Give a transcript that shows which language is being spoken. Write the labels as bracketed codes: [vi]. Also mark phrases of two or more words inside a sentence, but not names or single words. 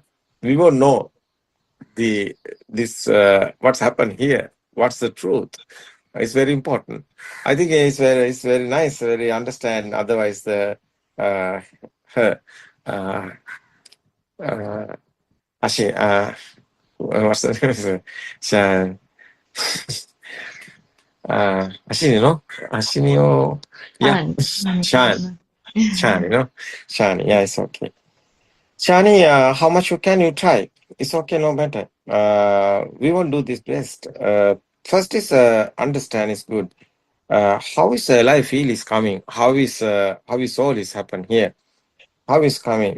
[en] We won't know what's happened here. What's the truth? It's very important. I think it's very nice. Very understand. Otherwise, the her actually what's the name? Ashini, no? Ashini, oh, yeah. Shan, Shani, yeah, it's okay. Shani, how much can you try? It's okay, no matter. We won't do this best. First is understand is good. How is life feel is coming? How is all is happen here? How is coming?